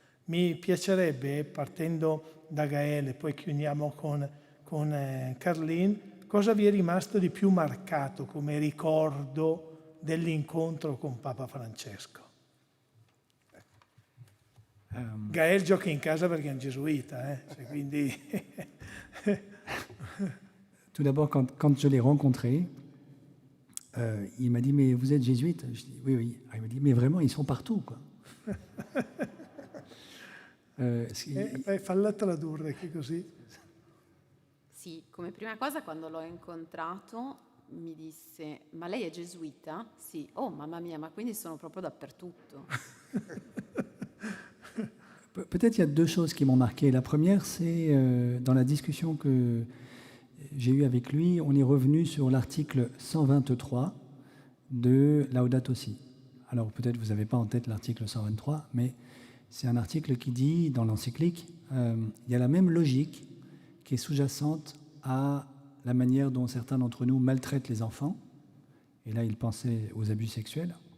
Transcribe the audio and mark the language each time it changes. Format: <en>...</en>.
<it>Mi piacerebbe, partendo da Gaele, poi chiudiamo con Carlin, cosa vi è rimasto di più marcato come ricordo dell'incontro con Papa Francesco? Gael gioca in casa perché è un gesuita, quindi...</it> <fr>Tout d'abord, quand je l'ai rencontré, il m'a dit « Mais vous êtes jésuite ?» Je dis « Oui, oui ». Il m'a dit « Mais vraiment, ils sont partout, quoi. »</fr> <it>Falla tradurre, che così... Sì, come prima cosa quando l'ho incontrato mi disse «Ma lei è gesuita?» Sì. «Oh, mamma mia, ma quindi sono proprio dappertutto».</it> <fr>Peut-être il y a 2 choses qui m'ont marqué. La première, c'est dans la discussion que j'ai eue avec lui, on est revenu sur l'article 123 de Laudato Si. Alors peut-être vous n'avez pas en tête l'article 123, mais c'est un article qui dit, dans l'encyclique, il y a la même logique qui est sous-jacente à la manière dont certains d'entre nous maltraitent les enfants, et là il pensait aux abus sexuels,</fr>